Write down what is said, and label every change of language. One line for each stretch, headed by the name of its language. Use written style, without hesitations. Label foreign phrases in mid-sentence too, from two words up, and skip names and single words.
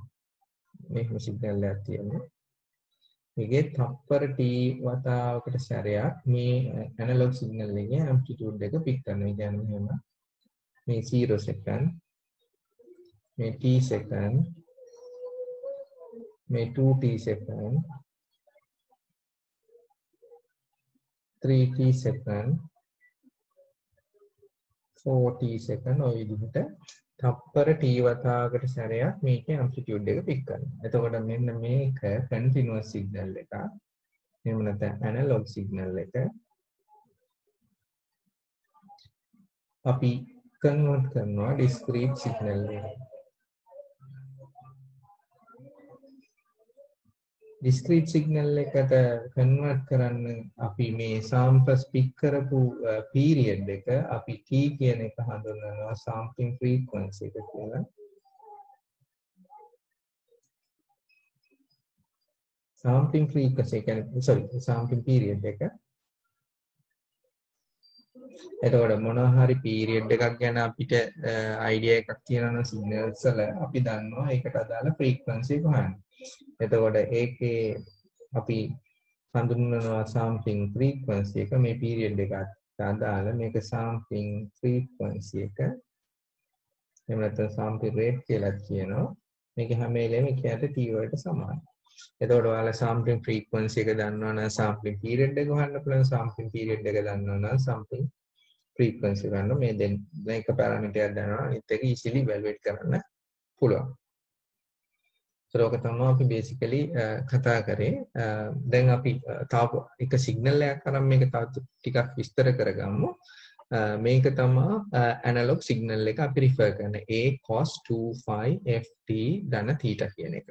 Sinhala: මේක සිග්නල් එකක් තියෙනවා. මේකේ තප්පර t වතාවකට සැරයක් මේ
English: analog signal
Sinhala: එකේ ඇම්ප්ලිටියුඩ් එක පික් කරනවා. ඒ කියන්නේ මෙහෙම මේ 0 second මේ t second මේ 2t second 3t second 4t second ඔය විදිහට තප්පර t වතාවකට සැරයක් මේකේ ඇම්ප්ලිටියුඩ් එක පික් කරනවා. එතකොට මෙන්න මේක
English: continuous signal
Sinhala: එකක්. එහෙම නැත්නම්
English: analog signal
Sinhala: එක. අපි කන්වර්ට් කරනවා
English: discrete signal
Sinhala: එකට.
English: discrete signal
Sinhala: එකට කන්වර්ට් කරන්න අපි මේ
English: samples pick
Sinhala: කරපු period එක අපි t කියන එක හඳුන්වනවා
English: sampling frequency
Sinhala: එක කියලා.
English: sampling frequency
Sinhala: කියන්නේ
English: sampling period
Sinhala: එක. එතකොට මොනවා හරි period එකක් ගැන අපිට idea එකක් තියෙනවා signals වල අපි දන්නවා ඒකට අදාළ frequency එක හොයන්න. එතකොට ඒකේ අපි හඳුන්වනවා
English: sampling frequency
Sinhala: එක මේ period එකට අදාළ මේක
English: sampling frequency
Sinhala: එක. එහෙම නැත්නම්
English: sampling rate
Sinhala: කියලා කියනවා. මේක හැම වෙලේම එකට t වලට සමානයි. එතකොට ඔයාලා
English: sampling frequency
Sinhala: එක දන්නවනම්
English: sampling period
Sinhala: එක හොයන්න පුළුවන්.
English: sampling period
Sinhala: එක දන්නවනම්
English: sampling frequency
Sinhala: ගන්න මේ දෙන්න එක parameter එකක් දන්නවා අනිත් එක
English: easily evaluate
Sinhala: කරන්න පුළුවන්. ඒක තමයි අපි basically කතා කරේ. දැන් අපි තව එක signal එකක් අරන් මේක තව ටිකක් විස්තර කරගමු. මේක තමයි
English: analog signal
Sinhala: එක අපි refer කරන
English: A cos 2 phi ft
Sinhala: ධන theta කියන එක.